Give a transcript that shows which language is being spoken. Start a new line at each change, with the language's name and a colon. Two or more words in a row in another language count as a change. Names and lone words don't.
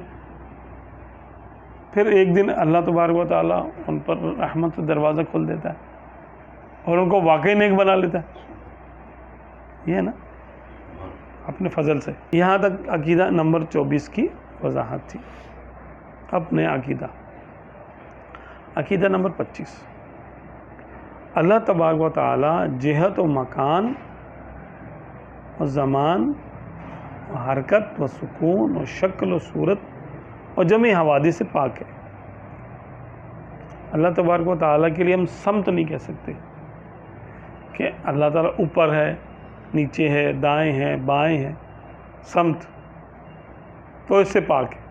Urdu: پھر ایک دن
Arabic: اللہ تبارک و تعالیٰ
Urdu: ان پر رحمت سے دروازہ کھول دیتا ہے اور ان کو واقعی نیک بنا لیتا ہے. یہ ہے نا اپنے فضل سے. یہاں تک عقیدہ نمبر 24 کی وضاحت تھی. اپنے عقیدہ نمبر 25،
Arabic: اللہ تبارک و تعالی
Urdu: جہت و مکان و زمان و حرکت و سکون و شکل و صورت اور جميع حوادث سے پاک ہے.
Arabic: اللہ تبارک و تعالیٰ
Urdu: کے لیے ہم سمت نہیں کہہ سکتے کہ اللہ تعالیٰ اوپر ہے، نیچے ہے، دائیں ہے، بائیں ہے. سمت تو اس سے پاک ہے.